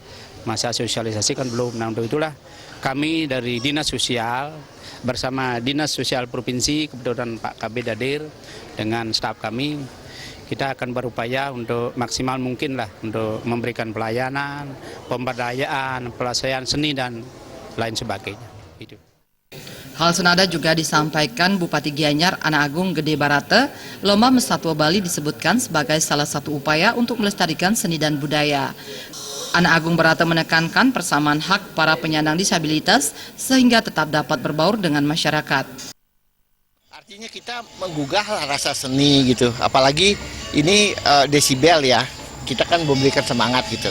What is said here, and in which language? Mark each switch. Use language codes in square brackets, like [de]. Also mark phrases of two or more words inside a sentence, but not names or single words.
[id] Masa sosialisasi kan belum. Nah, untuk itulah kami dari Dinas Sosial bersama Dinas Sosial Provinsi, kebetulan Pak KB Dadir dengan staf kami, kita akan berupaya untuk maksimal mungkin lah untuk memberikan pelayanan, pemberdayaan, pelestarian seni dan lain sebagainya. Itu. Hal senada juga disampaikan Bupati Gianyar Ana Agung Gede Barata. Lomba Mesatwa Bali disebutkan sebagai salah satu upaya untuk melestarikan seni dan budaya. Ana Agung Barata menekankan persamaan hak para penyandang disabilitas sehingga tetap dapat berbaur dengan masyarakat. Artinya kita menggugah rasa seni gitu, apalagi ini desibel ya, kita kan memberikan semangat gitu.